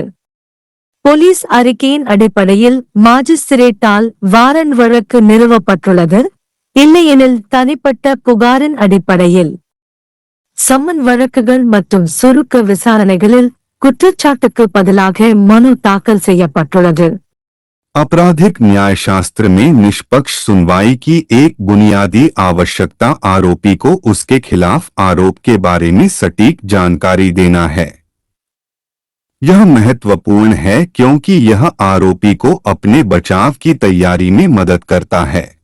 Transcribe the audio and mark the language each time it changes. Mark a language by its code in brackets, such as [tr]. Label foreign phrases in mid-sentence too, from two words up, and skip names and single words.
[ta] போலீஸ் அறிக்கையின் அடிப்படையில் மாஜிஸ்திரேட்டால் வாரண்ட் வழக்கு நிறுவப்பட்டுள்ளது, இல்லையெனில் தனிப்பட்ட புகாரின் அடிப்படையில். சம்மன் வழக்குகள் மற்றும் சுருக்க விசாரணைகளில் குற்றச்சாட்டுக்கு பதிலாக மனு தாக்கல் செய்யப்பட்டுள்ளது. [hi] आपराधिक न्यायशास्त्र में निष्पक्ष सुनवाई की एक बुनियादी आवश्यकता आरोपी को उसके खिलाफ आरोप के बारे में सटीक जानकारी देना है। यह महत्वपूर्ण है क्योंकि यह आरोपी को अपने बचाव की तैयारी में मदद करता है।